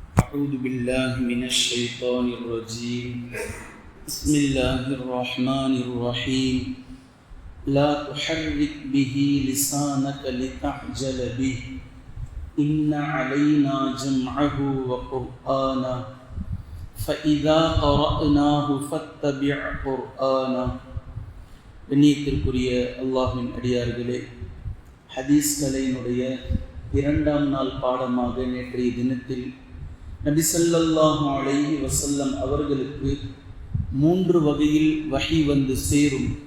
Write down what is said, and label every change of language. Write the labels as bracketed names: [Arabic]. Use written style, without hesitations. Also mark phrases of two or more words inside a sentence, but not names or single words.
[Arabic] أعوذ بالله من الشيطان الرجيم بسم الله الرحمن الرحيم لا تحرك به لسانك لتعجل به إن علينا جمعه وقرآنه فإذا قرأناه فاتبع قرآنه. [Tamil] கண்ணியத்திற்குரிய அல்லாஹ்வின் அடியார்களே, ஹதீஸ்களினுடைய இரண்டாம் நாள் பாடமாக நேற்றைய தினத்தில் நபி [Arabic] صلى الله عليه وسلم [Tamil] அவர்களுக்கு 3 வகையில் வஹி வந்து சேரும்.